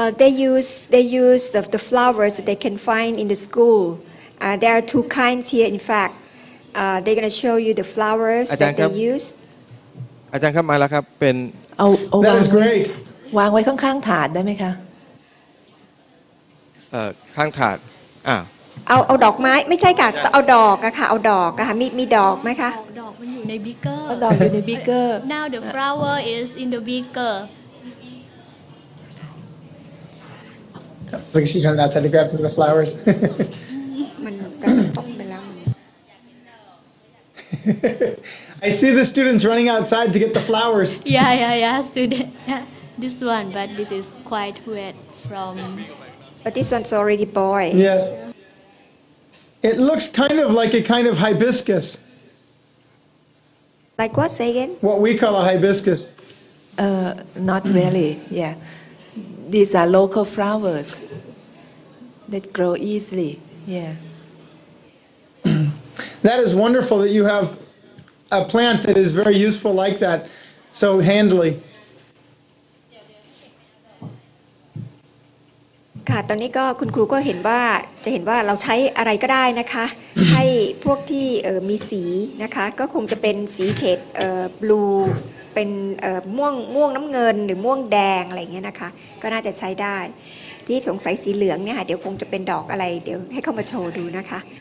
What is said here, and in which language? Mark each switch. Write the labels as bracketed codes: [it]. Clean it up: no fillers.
[en] they use the flowers that they can find in the school. There are two kinds here. In fact, they're going to show you the flowers that they use. [th] อาจารย์ครับมาแล้วครับเป็น เอา [en] That is great. [th] วางไว้ข้างๆถาดได้ไหมคะ ข้างถาด เอาดอกไม้ไม่ใช่ค่ะเอาดอกอะค่ะเอาดอกอะค่ะมีดอกไหมคะ ดอกมันอยู่ในบิ๊กเกอร์ ดอกอยู่ในบิ๊กเกอร์ [en] Now the flower is in the beaker. Look, she's running outside to grab some of the flowers. [th] มันต้มไปแล้ว [en] I see the students running outside to get the flowers. Yeah, student. This one, but this is quite wet from. But this one's already boiled. Yes. It looks kind of like a kind of hibiscus. Like what? Say again. What we call a hibiscus. Not really. Yeah, these are local flowers that grow easily. Yeah. That is wonderful that you have a plant that is very useful like that, so handily. [th] ค่ะตอนนี้ก็คุณครูก็เห็นว่าเราใช้อะไรก็ได้นะคะให้พวกที่มีสีนะคะก็คงจะเป็นสีเฉดblue เป็นม่วงน้ำเงินหรือม่วงแดงอะไรเงี้ยนะคะก็น่าจะใช้ได้ที่สงสัยสีเหลืองเนี่ยค่ะเดี๋ยวคงจะเป็นดอกอะไรเดี๋ยวให้เข้ามาโชว์ดูนะคะ